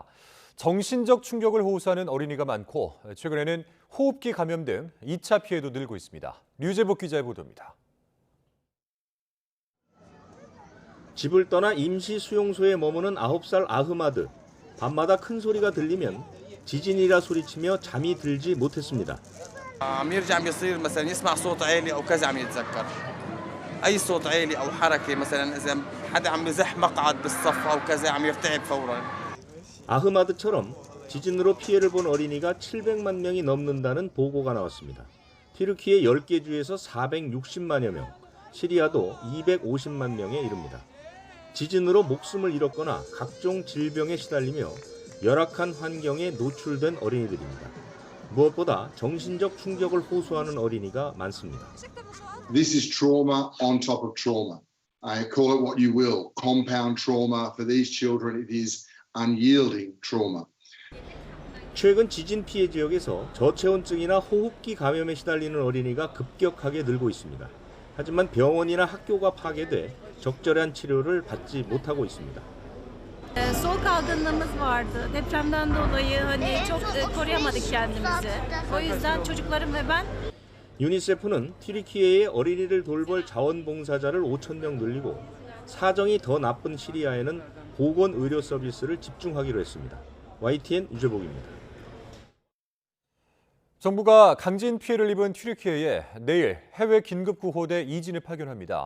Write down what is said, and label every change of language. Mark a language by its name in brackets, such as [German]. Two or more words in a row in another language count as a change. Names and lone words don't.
[Korean] 정신적 충격을 호소하는 어린이가 많고 최근에는 호흡기 감염 등 2차 피해도 늘고 있습니다. 류재복 기자의 보도입니다. 집을 떠나 임시 수용소에 머무는 9살 아흐마드. 밤마다 큰 소리가 들리면 지진이라 소리치며 잠이 들지 못했습니다. [Arabic] عم يرجع عم يصير مثلا يسمع صوت عالي او كذا عم يتذكر اي صوت عالي او حركه مثلا اذا حدا عم يزح مقعد بالصف او كذا عم يرتعب فورا. [Korean] 아흐마드처럼 지진으로 피해를 본 어린이가 700만 명이 넘는다는 보고가 나왔습니다. 튀르키예 10개 주에서 460만여 명, 시리아도 250만 명에 이릅니다. 지진으로 목숨을 잃었거나 각종 질병에 시달리며 열악한 환경에 노출된 어린이들입니다. 무엇보다 정신적 충격을 호소하는 어린이가 많습니다. [English] This is trauma on top of trauma. Call it what you will. Compound trauma for these children. It is unyielding trauma. [Korean] 최근 지진 피해 지역에서 저체온증이나 호흡기 감염에 시달리는 어린이가 급격하게 늘고 있습니다. 하지만 병원이나 학교가 파괴돼 적절한 치료를 받지 못하고 있습니다. [Turkish] Soğuk algınlığımız vardı. Depremden dolayı çok koruyamadık kendimizi. O yüzden çocuklarım ve ben [Korean] 유니세프는 튀르키예의 어린이를 돌볼 자원봉사자를 5,000명 늘리고 사정이 더 나쁜 시리아에는 보건 의료 서비스를 집중하기로 했습니다. YTN 유재복입니다. 정부가 강진 피해를 입은 튀르키예에 내일 해외 긴급구호대 2진을 파견합니다.